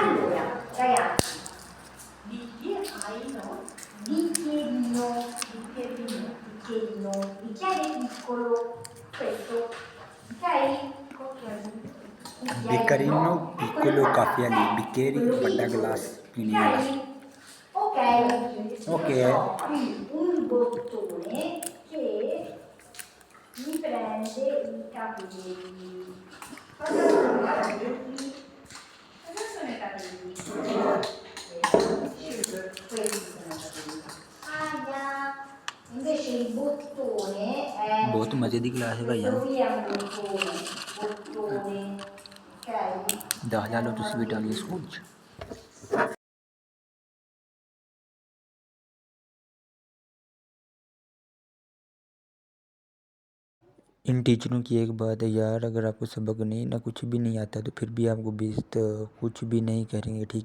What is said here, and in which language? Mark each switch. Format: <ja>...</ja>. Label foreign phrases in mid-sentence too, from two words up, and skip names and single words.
<it>Allora, ragazzi, bicchierino, bicchierino, bicchiere piccolo, questo, ok? bicchierino piccolo caffè lì bicchieri</it> <hi>बड़ा गिलास पीने वाला।</hi> <it>Ok, Ok. ho qui un bottone che mi prende i capelli. Cosa sono i capelli? Cosa sono i capelli? Questi sono i capelli. Aia. Invece il bottone è...</it> <hi>बहुत मजे की क्लास है भैया।</hi> <it>Questo qui è un bottone. Ok?</it> <pa>ਦਾਖ਼ਲਾ ਲਓ ਤੁਸੀਂ ਵੀ ਇਟਾਲੀਆ ਸਕੂਲ ਚ।</pa> <hi>इन टीचरों की एक बात है यार, अगर आपको सबक नहीं ना कुछ भी नहीं आता तो फिर भी आपको कुछ भी नहीं करेंगे, ठीक है।</hi>